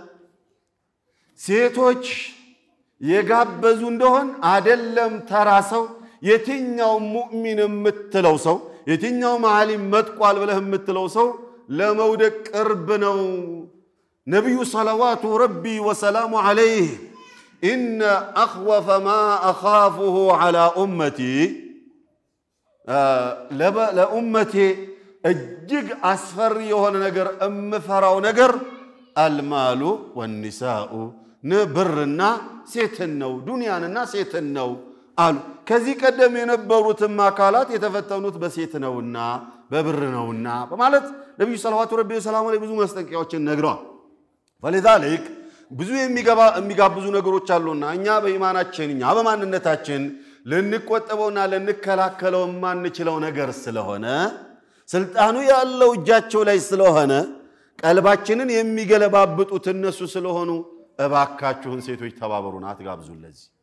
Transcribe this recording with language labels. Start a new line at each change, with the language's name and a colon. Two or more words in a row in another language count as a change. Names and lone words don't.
Amharic: ሴቶች የጋበዙ እንደሆን አይደለም ተራሰው የትኛው ሙእሚን የምትለው ሰው የትኛው ዓሊም መጥቋል ብለህ የምትለው ሰው ለመውደቅ ቅርብ ነው ነብዩ
Arabic: صلوات ربي وسلامه عليه إن أخوف ما أخافه على أمتي
Amharic: لأمتي እጅግ አስፈሪ የሆነ ነገር እምፈራው ነገር
Arabic: المال والنساء
Amharic: ንብርና ሴትን ነው ዱንያንና ሴትን ነው አሉ ከዚህ ቀደም የነበሩትም አካላት የተፈተኑት በሴት ነውና በብር ነውና በማለት ነብዩ
Arabic: صلى الله عليه وسلم
Amharic: ብዙ ማስጠንቀቂያዎችን ነግረዋል فلذلك ብዙ የሚጋብዙ ነገሮች አሉና እኛ በኢማናችን እኛ በማንነታችን ለንቆጠበውና ለንከላከለው ማንችለው ነገር ስለሆነ ስልጣኑ ያለው እጃቸው ላይ ስለሆነ ቀልባችንን የሚገለባብጡት እነሱ ስለሆኑ እባካችሁን ሴቶች ተባበሩና አትጋብዙለዚ